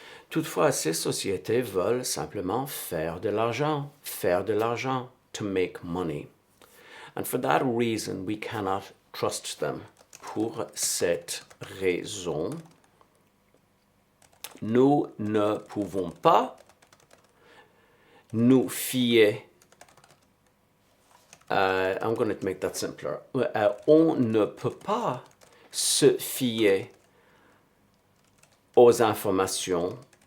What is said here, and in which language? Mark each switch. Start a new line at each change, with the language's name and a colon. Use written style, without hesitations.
French: Toutefois, ces sociétés veulent simplement faire de l'argent,
English: to make money. And for that reason, we cannot trust them.
French: Pour cette raison, nous ne pouvons pas nous fier.
English: I'm going to make that simpler.
French: On ne peut pas se fier aux informations.